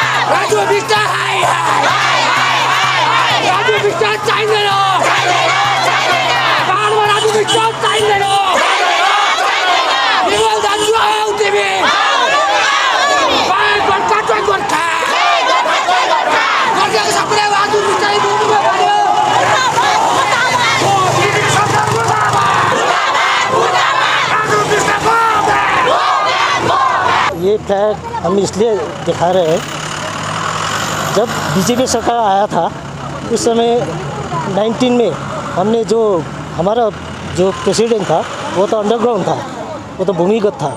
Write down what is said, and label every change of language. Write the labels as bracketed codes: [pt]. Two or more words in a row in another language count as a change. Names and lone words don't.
[ne] राजु बिष्ट हाय राजु बिष्ट चाहिँदैन पाहाडमा राजु बिष्ट चाहिँदैन विमल दाजु आऊ तिमी गोर्खा गोर्खा गोर्खाको सबैले राजु बिष्ट बोल्नु पर्यो [hi] ये फ्लैग हम इसलिए दिखा रहे हैं, जब बीजेपी सरकार आया था उस समय 19 में हमने जो हमारा जो प्रेसिडेंट था वो तो अंडरग्राउंड था, वो तो भूमिगत था।